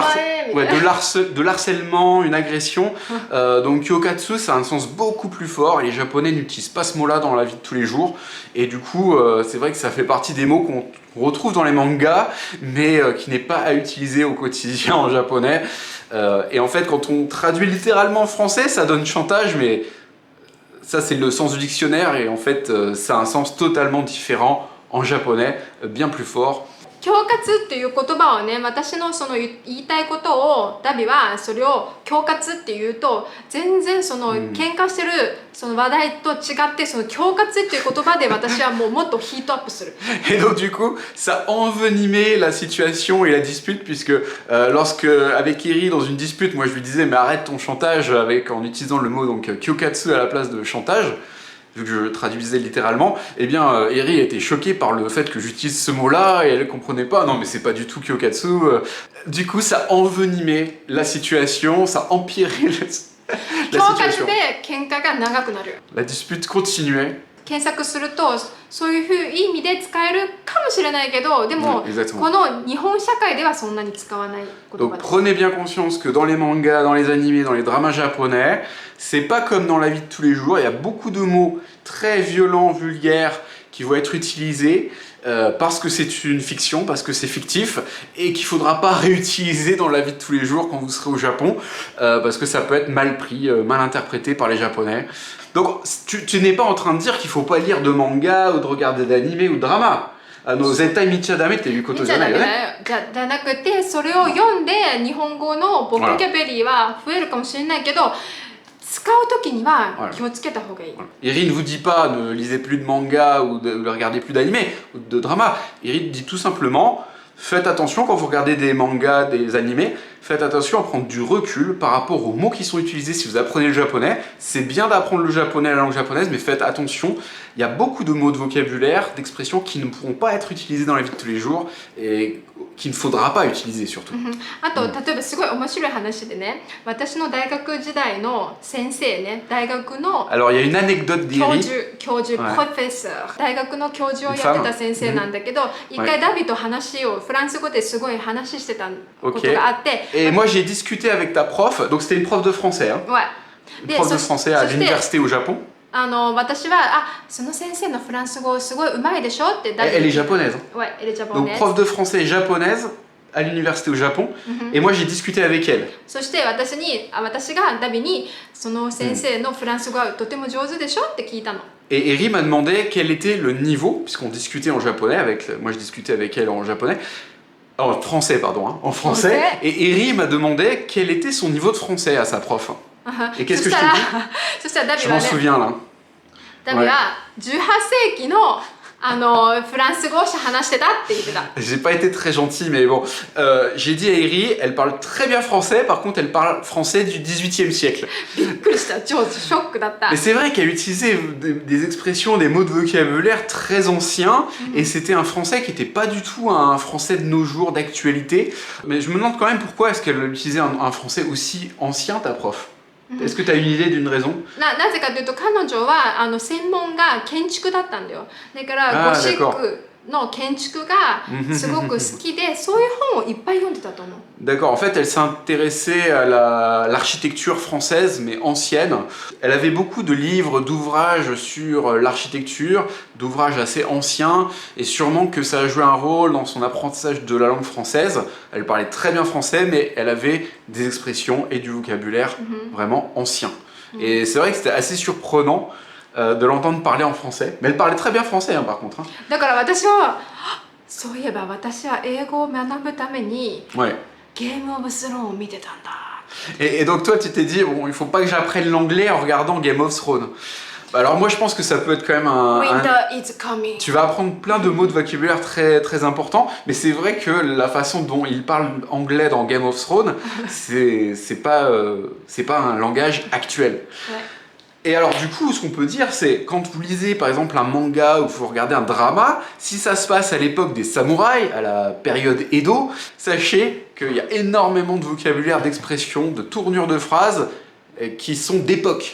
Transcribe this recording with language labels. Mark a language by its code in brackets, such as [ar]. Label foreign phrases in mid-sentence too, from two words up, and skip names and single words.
[fr] de l'harcèlement, une agression, donc kyokatsu ça a un sens beaucoup plus fort, et les japonais n'utilisent pas ce mot-là dans la vie de tous les jours, et du coup c'est vrai que ça fait partie des mots qu'on retrouve dans les mangas, mais qui n'est pas à utiliser au quotidien en japonais. Et en fait, quand on traduit littéralement en français, ça donne chantage, mais ça c'est le sens du dictionnaire, et en fait ça a un sens totalement différent en japonais, bien plus fort. [ja] 恐喝っていう言葉はね、私のその言いたいことをダビはそれを恐喝っていうと全然その喧嘩してるその話題と違ってその恐喝っていう言葉で私はもっとヒートアップする。 [fr] Et donc du coup, ça envenimait la situation et la dispute, puisque lorsque avec Eri dans une dispute, moi je lui disais mais arrête ton chantage en utilisant le mot donc kyokatsu à la place de chantage, vu que je traduisais littéralement, eh bien Eri était choquée par le fait que j'utilise ce mot-là et elle comprenait pas, non mais c'est pas du tout kyokatsu. Du coup ça envenimait la situation, ça empirait La 恐喝 situation. [ja] で喧嘩が長くなる。 [fr] La dispute continuait. [ja] 検索するとそういう意味で使えるかもしれないけど、でも [fr] Exactement. [ja] この日本社会ではそんなに使わない言 [fr] Donc [ja] 葉です。 [fr] prenez bien conscience que dans les mangas, dans les animés, dans les dramas japonais, c'est pas comme dans la vie de tous les jours. Il y a beaucoup de mots très violents, vulgaires qui vont être utilisés parce que c'est une fiction, parce que c'est fictif et qu'il faudra pas réutiliser dans la vie de tous les jours quand vous serez au Japon parce que ça peut être mal pris, mal interprété par les Japonais. Donc tu n'es pas en train de dire qu'il faut pas lire de manga ou de regarder d'animé ou de drama. [ja] 全体見ちゃダメっていうことじゃないよね。じゃなくて、それを読んで日本語のボキャブラリーは増えるかもしれないけど、使うときには気をつけた方がいい。 [fr] Iri ne vous dit pas ne lisez plus de manga ou ne regardez plus d'animé ou de drama. Iri dit tout simplement faites attention quand vous regardez des mangas, des animés, faites attention à prendre du recul par rapport aux mots qui sont utilisés si vous apprenez le japonais. C'est bien d'apprendre le japonais, la langue japonaise, mais faites attention. Il y a beaucoup de mots de vocabulaire, d'expressions qui ne pourront pas être utilisés dans la vie de tous les jours et qu'il ne faudra pas utiliser surtout. [ja] あと例えばすごい面白い話でね、私の大学時代の先生ね、大学の [fr] Alors il y a une anecdote [ja] 教授、はいプロフェッサー、大学の教授をやってた先生なんだけど、一回ダビと話をフランス語ですごい話してたことがあって、 [fr] Et moi j'ai discuté avec ta prof, donc c'était une prof de français, hein, [ja] はい。 [fr] une prof de français à l'université au Japon. [ja] 私はその先生のフランス語すごい上手いでしょってダビ [fr] Elle est japonaise. Hein. Ouais, elle est japonaise. Donc prof de français japonaise à l'université au Japon. Et moi j'ai discuté avec elle. [ja] そして私がダビにその先生のフランス語はとても上手でしょって聞いたの。 [fr] Et Eri m'a demandé quel était le niveau, puisqu'on discutait en japonais, moi je discutais avec elle en japonais, en français pardon, hein, en français. Français. Et Eri m'a demandé quel était son niveau de français à sa prof. Et qu'est-ce que je te dis? [ja] そしたらダビ [fr] Je [ja] は [fr] m'en [ja] ね、 [fr] souviens là. [ja] ダビは18世紀のフランス語を話してたって言ってた。 [fr] J'ai pas été très gentil, mais bon. J'ai dit à Eri, elle parle très bien français, par contre elle parle français du 18e siècle. [ja] びっくりした。超ショックだった。 [fr] Mais c'est vrai qu'elle utilisait des expressions, des mots de vocabulaire très anciens, et c'était un français qui n'était pas du tout un français de nos jours, d'actualité. Mais je me demande quand même pourquoi est-ce qu'elle utilisait un français aussi ancien, ta prof? Est-ce que tu as une idée d'une raison? [ja] なぜかというと彼女は専門が建築だったんだよ。だからゴシックの建築がすごく好きで、そういう本をいっぱい読んでたと思う。 [fr] D'accord, en fait elle s'intéressait à l'architecture française mais ancienne. Elle avait beaucoup de livres, d'ouvrages sur l'architecture, d'ouvrages assez anciens et sûrement que ça a joué un rôle dans son apprentissage de la langue française. Elle parlait très bien français mais elle avait des expressions et du vocabulaire vraiment anciens. Et c'est vrai que c'était assez surprenant de l'entendre parler en français. Mais elle parlait très bien français hein, par contre. Hein. [ja] だから私はそういえば私は英語を学ぶために [fr] Ouais. [ja] ゲームオブスローンを見てたんだ。 [fr] Et donc toi tu t'es dit, bon il faut pas que j'apprenne l'anglais en regardant Game of Thrones. Bah, alors moi je pense que ça peut être quand même [en] Winter is coming. [fr] Tu vas apprendre plein de mots de vocabulaire très, très importants, mais c'est vrai que la façon dont il parle anglais dans Game of Thrones, c'est pas un langage actuel. Ouais. Et alors du coup, ce qu'on peut dire, c'est quand vous lisez par exemple un manga ou vous regardez un drama, si ça se passe à l'époque des samouraïs, à la période Edo, sachez qu'il y a énormément de vocabulaire, d'expressions, de tournures de phrases qui sont d'époque.